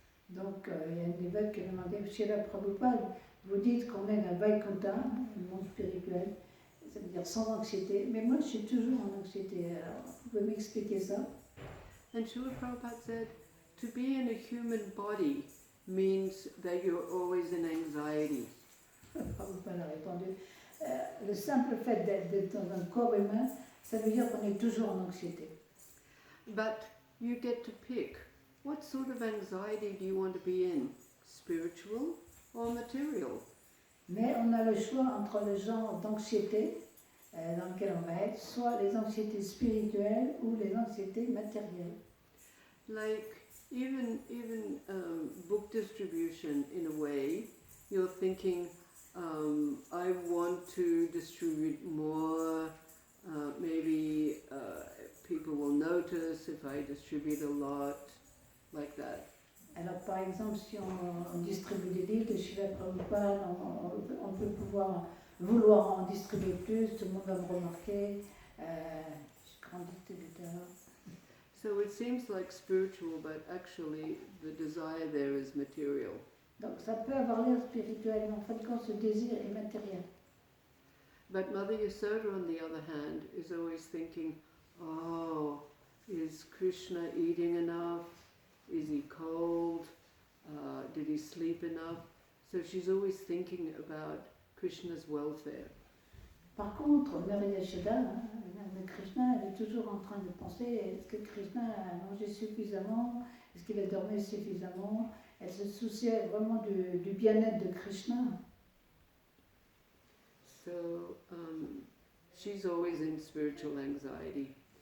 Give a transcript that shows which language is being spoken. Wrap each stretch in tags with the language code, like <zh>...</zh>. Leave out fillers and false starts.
<fr>Donc il y a une dévote qui a demandé, Srila Prabhupada, vous dites qu'on est dans Vaikuntha, le monde spirituel, ça veut dire sans anxiété, mais moi je suis toujours en anxiété, alors vous pouvez m'expliquer ça?</fr> <en>And Srila Prabhupada said, "To be in a human body means that you're always in anxiety."</en> <fr>Prabhupada a répondu, le simple fait d'être dans un corps humain, ça veut dire qu'on est toujours en anxiété.</fr> <en>But you get to pick. What sort of anxiety do you want to be in? Spiritual or material?</en> <fr>Mais on a le choix entre le genre d'anxiété dans lequel on va être, soit les anxiétés spirituelles ou les anxiétés matérielles.</fr> <en>Like even book distribution, in a way, you're thinking, I want to distribute more. Maybe people will notice if I distribute a lot, like that.</en> <fr>Alors par exemple, si on distribue des livres de Srila Prabhupada, on peut vouloir en distribuer plus, tout le monde va me remarquer. Je suis grand distributeur.</fr> <en>So it seems like spiritual, but actually the desire there is material.</en> <fr>Donc ça peut avoir l'air spirituel, mais en fait, quand ce désir est matériel.</fr> <en>But Mother Yasoda, on the other hand, is always thinking, oh, is Krishna eating enough? Is he cold? Did he sleep enough? So she's always thinking about Krishna's welfare.</en> <fr>Par contre, Mère Yashoda, la mère de Krishna, elle est toujours en train de penser, est-ce que Krishna a mangé suffisamment? Est-ce qu'il a dormi suffisamment? Elle se souciait vraiment du bien-être de Krishna.</fr> <en>So she's always in spiritual anxiety.</en>